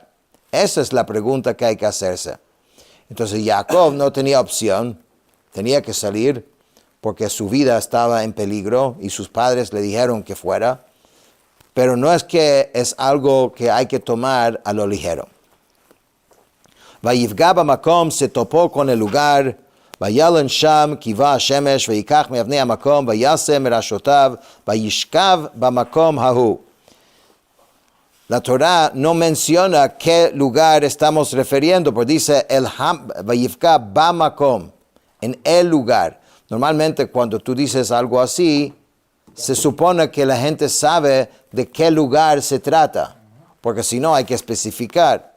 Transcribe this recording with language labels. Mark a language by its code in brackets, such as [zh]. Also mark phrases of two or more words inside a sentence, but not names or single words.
[es] Esa es la pregunta que hay que hacerse. Entonces Jacob no tenía opción, tenía que salir porque su vida estaba en peligro y sus padres le dijeron que fuera, pero no es que es algo que hay que tomar a lo ligero. [he] ויפגע במקום, [es] se topó con el lugar, [he] וילן שם כי בא שמש ויקח מאבני המקום וישם מראשתיו וישכב במקום ההוא. [es] La Torah no menciona qué lugar estamos refiriendo, porque dice [he] ויפגע במקום, [es] en el lugar. Normalmente cuando tú dices algo así, se supone que la gente sabe de qué lugar se trata, porque si no hay que especificar.